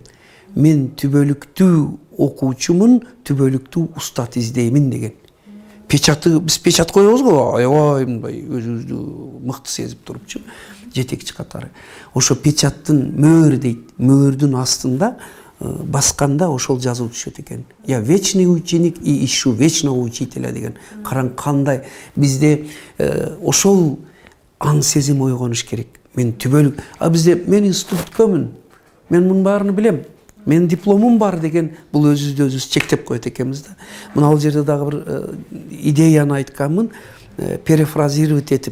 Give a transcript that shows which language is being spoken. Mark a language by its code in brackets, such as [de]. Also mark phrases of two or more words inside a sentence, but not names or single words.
[ky] Мен түбөлүктүү окуучумун, түбөлүктүү устат издеймин деген. Печаты, биз печат коебуз го, аябай мындай өзүбүздү мыкты сезип турупчу, жетекчи катары. Ошо печаттын мөөр дейт, мөөрдүн астында басканда ошол жазуу түшөт экен. [ru] Я вечный ученик и ищу вечного учителя [ky] деген. Караң кандай бизде ошол аң сезим ойгонуш керек. Мен түбөлүк, бизде мен институткөмүн, мен мунун баарын билем, мен дипломум бар деген, бул өзүбүздү өзүбүз чектеп коет экенбиз да. Мына ал жерде дагы бир идеяны айтканмын, перефразировать этип.